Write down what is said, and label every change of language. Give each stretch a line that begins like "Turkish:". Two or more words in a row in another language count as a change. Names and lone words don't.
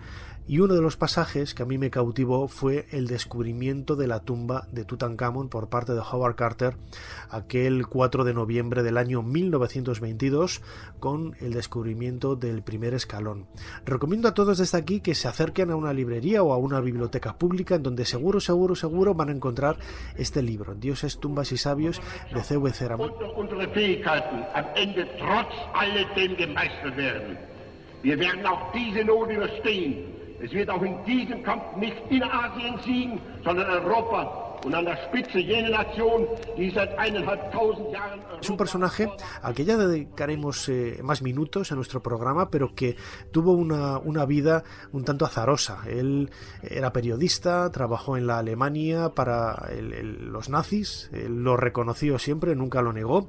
Spanish: Y uno de los pasajes que a mí me cautivó fue el descubrimiento de la tumba de Tutankamón por parte de Howard Carter aquel 4 de noviembre del año 1922 con el descubrimiento del primer escalón. Recomiendo a todos desde aquí que se acerquen a una librería o a una biblioteca pública en donde seguro van a encontrar este libro, Dioses, tumbas y sabios, de C.V. Ceram.
German: Es wird auch in diesem Kampf nicht in Asien siegen, sondern Europa. Und an der Spitze jene Nation, die seit 1500 Jahren...
Spanish: Es un personaje al que ya dedicaremos más minutos en nuestro programa, pero que tuvo una vida un tanto azarosa. Él era periodista, trabajó en la Alemania para los nazis, él lo reconoció siempre, nunca lo negó.